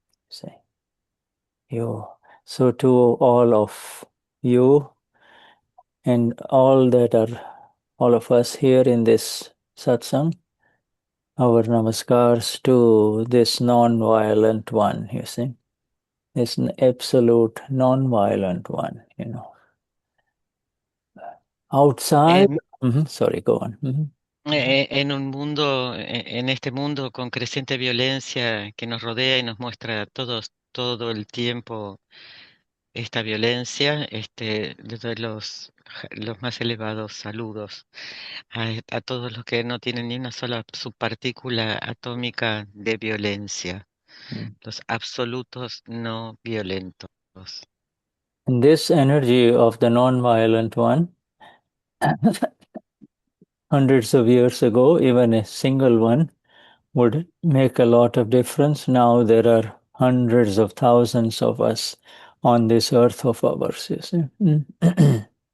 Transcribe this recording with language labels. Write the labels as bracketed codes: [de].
[en] See, you. So to all of you and all of us here in this satsang, our namaskars to this non-violent one, you see, this absolute non-violent one, you know. Outside, sorry, go on. [es] En un mundo, en este mundo con creciente violencia que nos rodea y nos muestra a todos todo el tiempo esta violencia, les doy los más elevados saludos a todos los que no tienen ni una sola subpartícula atómica de violencia, los absolutos no violentos. [en] And this energy of the non-violent one, hundreds of years ago, even a single one would make a lot of difference. Now there are hundreds of thousands of us on this earth of ours, you see.